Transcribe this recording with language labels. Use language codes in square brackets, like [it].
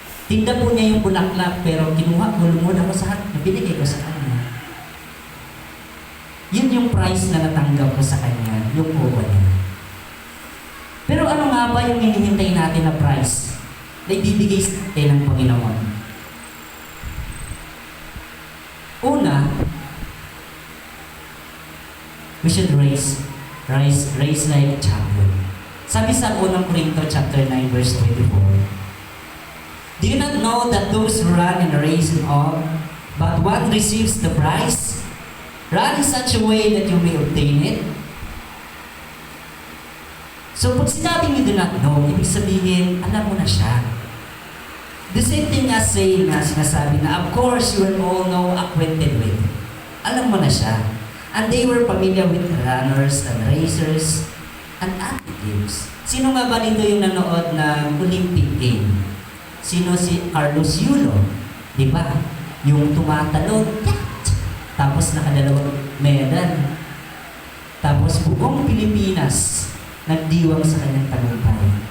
[tl] Tinda po niya yung bulaklak, pero kinuha ko, lumuhod ako sa harap niya, binigay ko sa kanya. Yun yung price na natanggap ko sa kanya, yung uwa niya. Pero ano nga ba yung hinihintay natin na price na ibibigay sa atin ng Panginoon? Una, [en] we should raise like a champion. [tl] Sabi sa unang Corinto [en] chapter 9 verse 24, do you not know that those who run in a race and all, but one receives the prize? Run in such a way that you may obtain it. [tl] So pag sinabing [en] you do not know, [tl] ibig sabihin, alam mo na siya. [en] The same thing as saying [tl] na sinasabi na, [en] of course you will all know acquainted with. [tl] Alam mo na siya. [en] And they were familiar with runners and racers. An athlete games. [tl] Sino nga ba dito yung nanood ng Olympic game? Sino si Carlos Yulo? Di ba? Yung tumatalon, tapos nakadalawang medal. Tapos buong Pilipinas nagdiwang sa kanyang tagumpay.